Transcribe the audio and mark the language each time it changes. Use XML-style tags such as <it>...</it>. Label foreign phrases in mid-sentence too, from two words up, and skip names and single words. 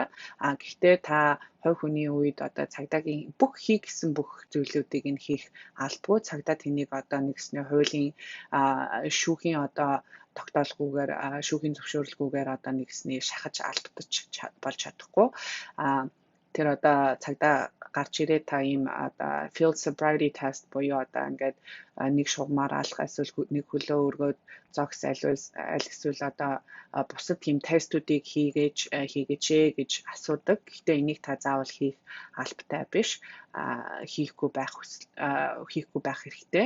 <mn>Гэхдээ та хувь хүний үед одоо цагдаагийн бүх хийх гэсэн бүх зүйлүүдийг нь хийх албагүй. Цагдаа тэнийг одоо нэгсний хуулийн шүүхийн одоо тогтоолгүйгээр шүүхийн зөвшөөрлгүйгээр одоо нэгсний шахаж алдаж болж чадахгүй. тэр одоо цагдаа гарч ирээ та ийм одоо</mn> <en>field sobriety test</en> <mn>буюу одоо ингээд нэг шугамаар алах эсвэл нэг хөлөө өргөөд зогс аль эсвэл одоо бусад тийм тестүүдийг хийгээч гэж асуудаг. Гэхдээ энийг та заавал хийх албатай биш. Хийхгүй байх хэрэгтэй.</mn>